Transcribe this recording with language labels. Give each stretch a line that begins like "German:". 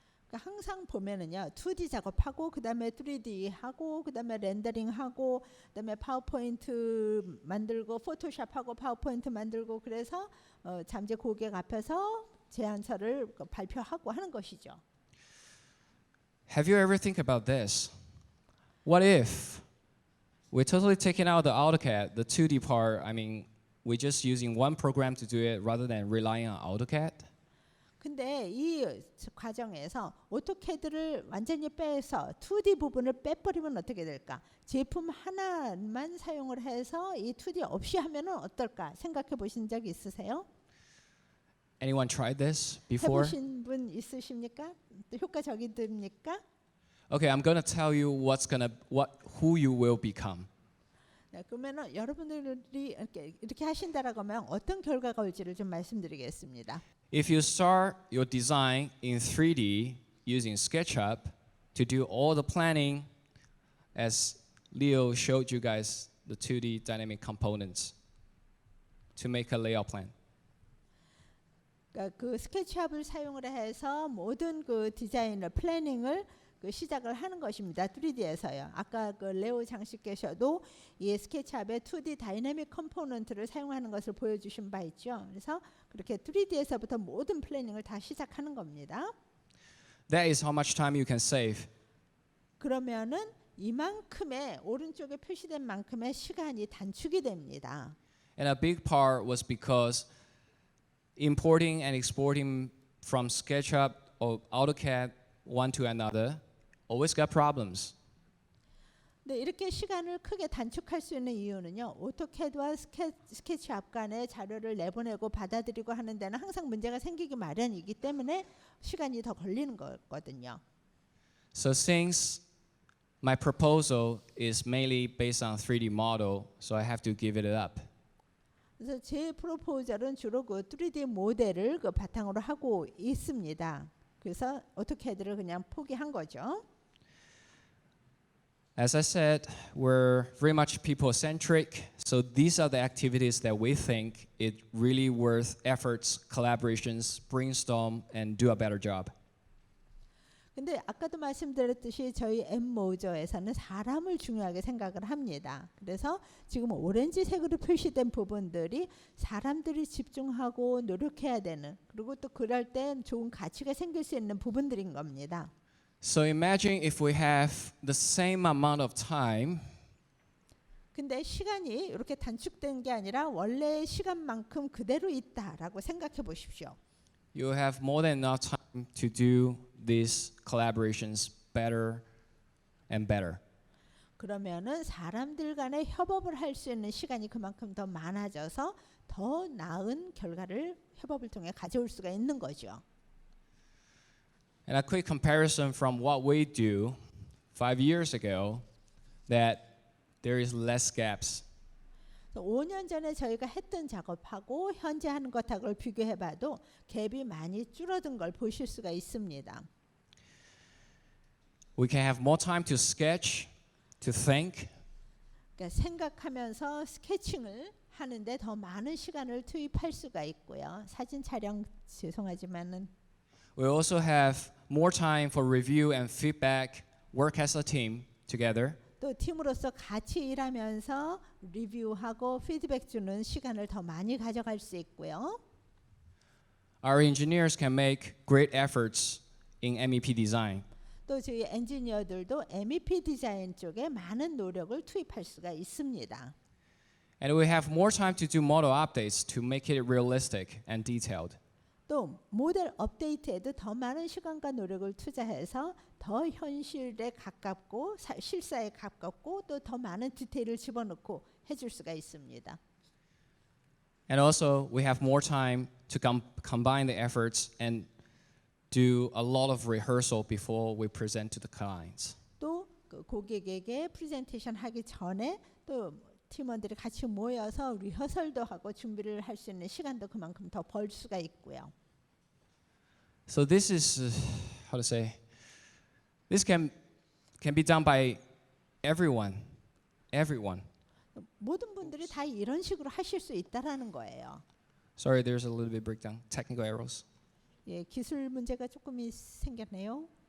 Korean: 그러니까 항상 보면은요, 2D 작업하고 그다음에 3D 하고 그다음에 렌더링 하고 그다음에 파워포인트 만들고 포토샵하고 파워포인트 만들고 그래서 잠재 고객 앞에서 제안서를 발표하고 하는 것이죠.
English: Have you ever think about this? What if we're totally taking out the AutoCAD, the 2D part? I mean, we're just using one program to do it rather than relying on AutoCAD?
Korean: 근데 이 과정에서 오토캐드를 완전히 빼서 2D 부분을 빼버리면 어떻게 될까? 제품 하나만 사용을 해서 이 2D 없이 하면은 어떨까? 생각해 보신 적 있으세요?
English: Anyone tried this before?
Korean: 해보신 분 있으십니까? 또 효과적입니까?
English: Okay, I'm gonna tell you who you will become.
Korean: 네, 그러면은 여러분들이 이렇게 하신다라고 하면 어떤 결과가 올지를 좀 말씀드리겠습니다.
English: If you start your design in 3D using SketchUp to do all the planning, as Leo showed you guys the 2D dynamic components to make a layout plan.
Korean: 그러니까 그 스케치업을 사용을 해서 모든 그 디자인을 플래닝을 그 시작을 하는 것입니다. 3D에서요. 아까 그 레오 장식께서도 이 스케치업의 2D 다이내믹 컴포넌트를 사용하는 것을 보여주신 바 있죠. 그래서 그렇게 3D에서부터 모든 플래닝을 다 시작하는 겁니다.
English: That is how much time you can save.
Korean: 그러면은 이만큼의 오른쪽에 표시된 만큼의 시간이 단축이 됩니다.
English: And a big part was because importing and exporting from SketchUp or AutoCAD one to another always got problems.
Korean: 네, 이렇게 시간을 크게 단축할 수 있는 이유는요. 오토캐드와 스케치업 간의 자료를 내보내고 받아들이고 하는 데는 항상 문제가 생기기 마련이기 때문에 시간이 더 걸리는 거거든요.
English: So since my proposal is mainly based on 3D model, so I have to give it up.
Korean: 그래서 제 프로포절은 주로 그 3D 모델을 그 바탕으로 하고 있습니다. 그래서 오토캐드를 그냥 포기한 거죠.
English: As I said, we're very much people-centric, so these are the activities that we think it really worth efforts, collaborations, brainstorm, and do a better job.
Korean: 근데 아까도 말씀드렸듯이 저희 M Moser에서는 사람을 중요하게 생각을 합니다. 그래서 지금 오렌지색으로 표시된 부분들이 사람들이 집중하고 노력해야 되는, 그리고 또 그럴 때 좋은 가치가 생길 수 있는 부분들인 겁니다.
English: So imagine if we have the same amount of time,
Korean: 근데 시간이 이렇게 단축된 게 아니라 원래 시간만큼 그대로 있다라고 생각해 보십시오.
English: you have more than enough time to do these collaborations better and better.
Korean: 그러면은 사람들 간의 협업을 할 수 있는 시간이 그만큼 더 많아져서 더 나은 결과를 협업을 통해 가져올 수가 있는 거죠.
English: And a quick comparison from what we do 5 years ago, that there is less gaps.
Korean: 5년 전에 저희가 했던 작업하고 현재 하는 것하고를 비교해봐도 갭이 많이 줄어든 걸 보실 수가 있습니다.
English: We can have more time to sketch, to think,
Korean: 그러니까 생각하면서 스케칭을 하는데 더 많은 시간을 투입할 수가 있고요. 사진 촬영 죄송하지만은
English: we also have more time for review and feedback, work as a team together.
Korean: 또 팀으로서 같이 일하면서 리뷰하고 피드백 주는 시간을 더 많이 가져갈 수 있고요.
English: Our engineers can make great efforts in MEP design.
Korean: 또 저희 엔지니어들도 MEP 디자인 쪽에 많은 노력을 투입할 수가 있습니다.
English: And we have more time to do model updates to make it realistic and detailed.
Korean: 또 모델 업데이트에도 더 많은 시간과 노력을 투자해서 더 현실에 가깝고 실사에 가깝고 또 더 많은 디테일을 집어넣고 해줄 수가 있습니다.
English: And also we have more time to combine the efforts and do a lot of rehearsal before we present to the clients.
Korean: 또 그 고객에게 프레젠테이션 하기 전에 또 팀원들이 같이 모여서 리허설도 하고 준비를 할 수 있는 시간도 그만큼 더 벌 수가 있고요.
English: So this is how to say, this can be done by everyone.
Korean: 모든 분들이 다 이런 식으로 하실 수 있다라는 거예요.
English: Sorry, there's a little bit breakdown, technical errors.
Korean: 예, 기술 문제가 조금 생겼네요.